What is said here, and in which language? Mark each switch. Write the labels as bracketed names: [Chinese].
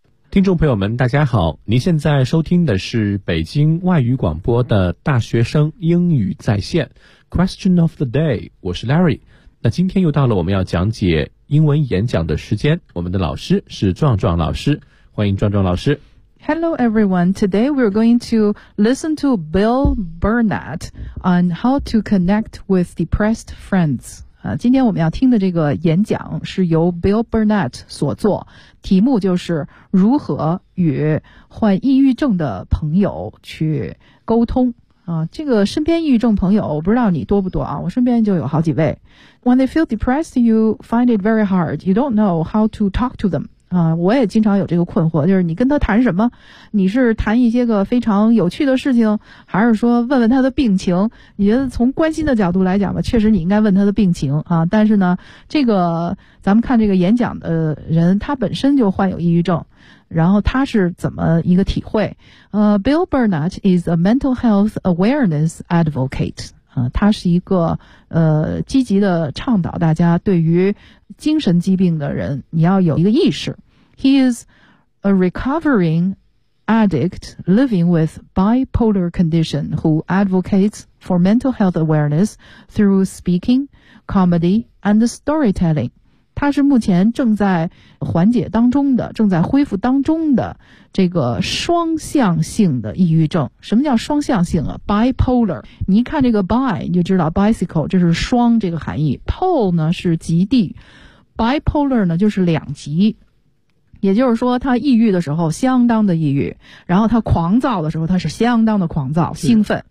[Chinese] 听众朋友们大家好，您现在收听的是北京外语广播的大学生英语在线 [English] Question of the day， [Chinese] 我是 Larry。那今天又到了我们要讲解英文演讲的时间，我们的老师是壮壮老师，欢迎壮壮老师。 [English] Hello everyone, today we're going to listen to Bill Burnett on how to connect with depressed friends. [Chinese] 今天我们要听的这个演讲是由 Bill Burnett 所作，题目就是如何与患抑郁症的朋友去沟通。这个身边抑郁症朋友我不知道你多不多啊，我身边就有好几位。 [English] When they feel depressed, you find it very hard. You don't know how to talk to them. [Chinese] 我也经常有这个困惑，就是你跟他谈什么，你是谈一些个非常有趣的事情，还是说问问他的病情。你觉得从关心的角度来讲吧，确实你应该问他的病情啊。但是呢，这个咱们看这个演讲的人，他本身就患有抑郁症，然后他是怎么一个体会。 [English] Bill Burnett is a mental health awareness advocate. [Chinese] 他是一个积极的倡导大家对于精神疾病的人你要有一个意识。 [English] He is a recovering addict living with bipolar condition who advocates for mental health awareness through speaking, comedy, and storytelling. [Chinese] 他是目前正在缓解当中的，正在恢复当中的这个双向性的抑郁症。什么叫双向性啊？Bipolar， 你一看这个 bi 你就知道 bicycle， 这是双这个含义， pole 呢是极地，Bipolar 呢就是两极，也就是说他抑郁的时候相当的抑郁，然后他狂躁的时候他是相当的狂躁兴奋，